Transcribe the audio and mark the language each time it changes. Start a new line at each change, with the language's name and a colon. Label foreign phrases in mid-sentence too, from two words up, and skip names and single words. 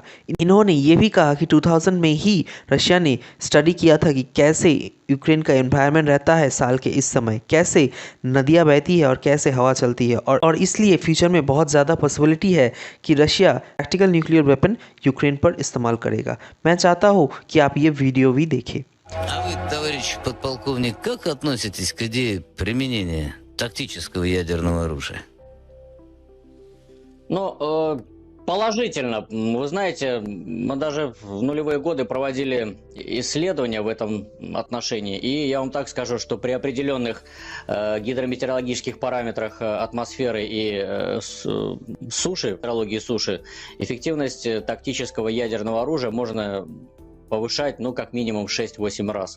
Hindi: इन्होंने ये भी कहा कि 2000 में ही रशिया ने स्टडी किया था कि कैसे यूक्रेन का एनवायरनमेंट रहता है साल के इस समय, कैसे नदियाँ बहती है और कैसे हवा चलती है, और इसलिए फ्यूचर में बहुत ज़्यादा पॉसिबिलिटी है कि रशिया
English: tactical nuclear weapon
Hindi: यूक्रेन पर इस्तेमाल करेगा। मैं चाहता हूँ कि आप ये वीडियो भी देखें।
Russian: А вы, товарищ подполковник, как относитесь к идее применения тактического ядерного оружия? Ну, положительно. Вы знаете, мы даже в нулевые годы проводили исследования в этом отношении, и я вам так скажу, что при определенных гидрометеорологических параметрах атмосферы и суши, метеорологии суши, эффективность тактического ядерного оружия можно повышать, ну, как минимум 6-8 раз.